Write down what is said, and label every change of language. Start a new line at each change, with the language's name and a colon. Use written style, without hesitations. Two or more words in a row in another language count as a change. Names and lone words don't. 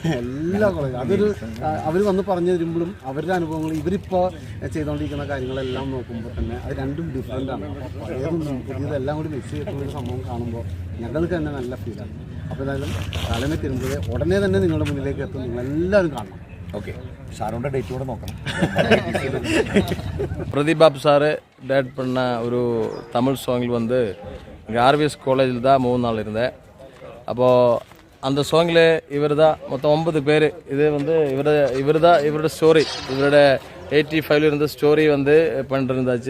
Malayalam: കോളേജും അതൊരു അവർ വന്ന് പറഞ്ഞു തരുമ്പോഴും അവരുടെ അനുഭവങ്ങൾ ഇവരിപ്പോൾ ചെയ്തുകൊണ്ടിരിക്കുന്ന കാര്യങ്ങളെല്ലാം നോക്കുമ്പോൾ തന്നെ അത് രണ്ടും ഡിഫറെൻ്റാണ്. പഴയതും പുതിയതെല്ലാം കൂടി മിക്സ് ചെയ്തിട്ടുള്ളൊരു സംഭവം കാണുമ്പോൾ ഞങ്ങൾക്ക് തന്നെ നല്ല ഫീലാണ്. അപ്പോൾ എന്തായാലും കാലമേ തിരുമ്പത് ഉടനെ തന്നെ നിങ്ങളുടെ മുന്നിലേക്ക് എത്തും. നിങ്ങളെല്ലാവരും കാണണം. ഓക്കെ, ഷാരോന്റെ ഡേറ്റ് കൂടെ നോക്കണം.
Tamil: பிரதீப் பாபு சார் டேட் பண்ண ஒரு தமிழ் சாங்கில் வந்து இங்கே RVS காலேஜில் தான் 3 நாள் இருந்தேன். அப்போது அந்த சாங்கில் இவர் தான் மொத்தம் 9 பேர். இது வந்து இவரோட ஸ்டோரி, இவரோட 85 இருந்த ஸ்டோரி வந்து பண்ணிருந்தாச்சு.